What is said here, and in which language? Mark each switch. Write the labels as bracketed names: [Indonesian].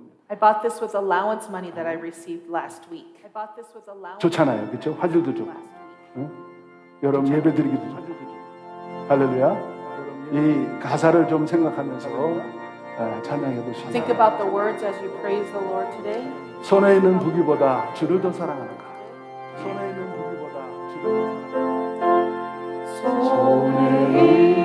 [English] I bought this with allowance money that I received last week. [Korean] 좋잖아요, 그렇죠? 화질도 좋고. 응? 여러분 예배 드리기도 좋고. 할렐루야. 이 가사를 좀 생각하면서 찬양해 보시죠. [English] Think about the words as you praise the Lord today. [Korean] 손에 있는 무기보다 주를 더 사랑하는가? 손에 있는 무기보다 주를 더